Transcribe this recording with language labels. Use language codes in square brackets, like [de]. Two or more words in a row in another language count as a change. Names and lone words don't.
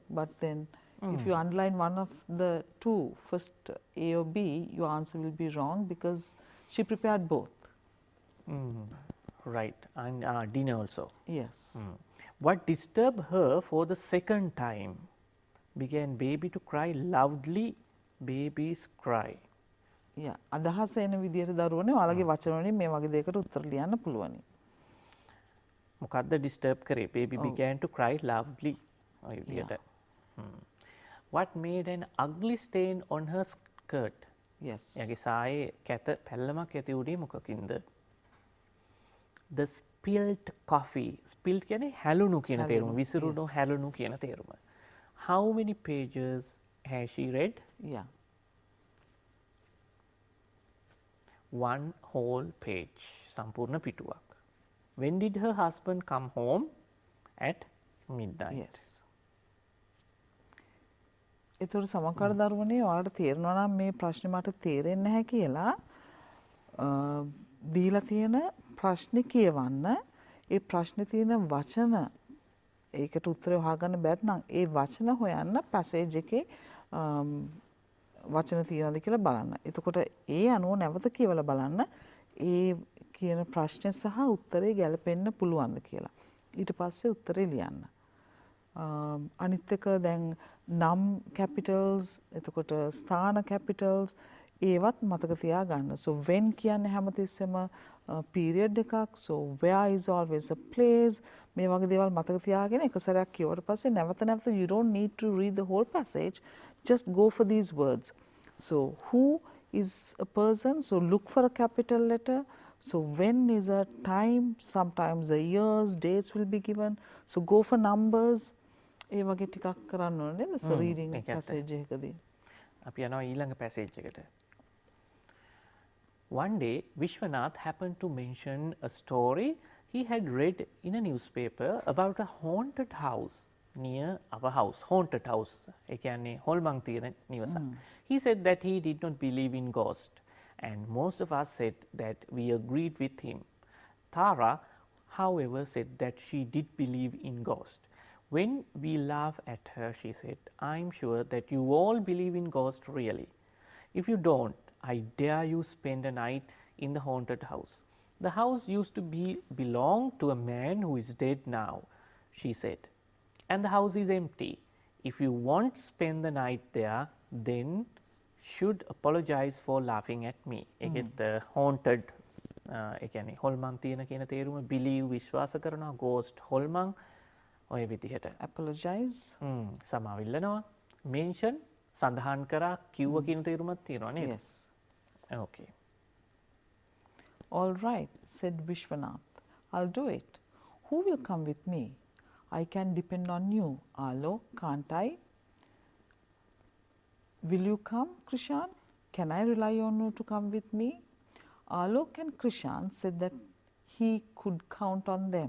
[en] But then if you underline one of the two, first A or B, your answer will be wrong because she prepared both. Right, and dinner also. Yes. What disturbed her for the second time? Began baby to cry loudly. Babies cry. Yeah. [si] අදහස එන විදිහට දරුවනේ ඔයාලගේ වචන වලින් මේ වගේ දෙයකට උත්තර ලියන්න පුළුවනි. මොකද්ද disturb කරේ? [en] Baby began to cry loudly. [si] ඔය විදිහට. [en] What made an ugly stain on her skirt? Yes. [si] එයාගේ සායේ කැත පැල්ලමක් ඇති වුණේ මොකකින්ද? [en] The spilled coffee. [si] Spilled කියන්නේ හැලුණු කියන තේරුම. විසිරුණු හැලුණු කියන තේරුම. [en] How many pages has she read? Yeah. One whole page. [si] සම්පූර්ණ පිටුවක්. [en] When did her husband come home? At midnight. Yes. [si] ඒතර සමහර දරුවනේ ඔයාලට තේරෙනවා නම් මේ ප්‍රශ්නේ මට තේරෙන්නේ නැහැ කියලා දීලා තියෙන ප්‍රශ්නේ කියවන්න ඒ ප්‍රශ්නේ තියෙන වචන ඒකට උත්තරය හොයාගන්න බැරි නම් ඒ වචන හොයන්න පැසේජ් එකේ වචන තියෙනවද කියලා බලන්න. එතකොට ඒ අනුව නැවත කියවලා බලන්න ඒ කියන ප්‍රශ්නේ සහ උත්තරේ ගැලපෙන්න පුළුවන්ද කියලා. ඊට පස්සේ උත්තරේ ලියන්න. අනිත් එක දැන් නම් capitals එතකොට ස්ථාන capitals ඒවත් මතක තියාගන්න. [en] So when [si] කියන්නේ හැමතිස්සෙම period එකක්. [en] So where is always a place. [si] මේ වගේ දේවල් මතක තියාගෙන එක සැරයක් කියවට පස්සේ නැවත නැවත [en] you don't need to read the whole passage. Just go for these words. So who is a person. So look for a capital letter. So when is a time. Sometimes the years, dates will be given. So go for numbers. [si] ඒ වගේ ටිකක් කරන්න ඕනේ නේද? [en] So reading passage එකකදී. [si] අපි යනවා ඊළඟ passage එකට. [en] One day, Vishwanath happened to mention a story he had read in a newspaper about a haunted house near our house. Haunted house. [si] ඒ කියන්නේ හොල්මන් තියෙන නිවසක්. [en] He said that he did not believe in ghosts, and most of us said that we agreed with him. Tara, however, said that she did believe in ghosts. When we laughed at her, she said, I'm sure that you all believe in ghosts really. If you don't, I dare you spend a night in the haunted house. The house used to belong to a man who is dead now, she said, and the house is empty. If you won't spend the night there, then should apologize for laughing at me. [si] ඒකෙත් haunted ඒ කියන්නේ හොල්මන් තියෙන කියන තේරුම believe විශ්වාස කරනවා ghost හොල්මන් ඔය විදිහට [en] apologize [si] සමාව ඉල්ලනවා mention සඳහන් කරා කිව්ව කියන තේරුමක් තියෙනවා නේද? [en] Yes. Okay. All right, said Vishwanath. I'll do it. Who will come with me? I can depend on you, Alo, can't I? Will you come, Krishan? Can I rely on you to come with me? Alok and Krishan said that he could count on them.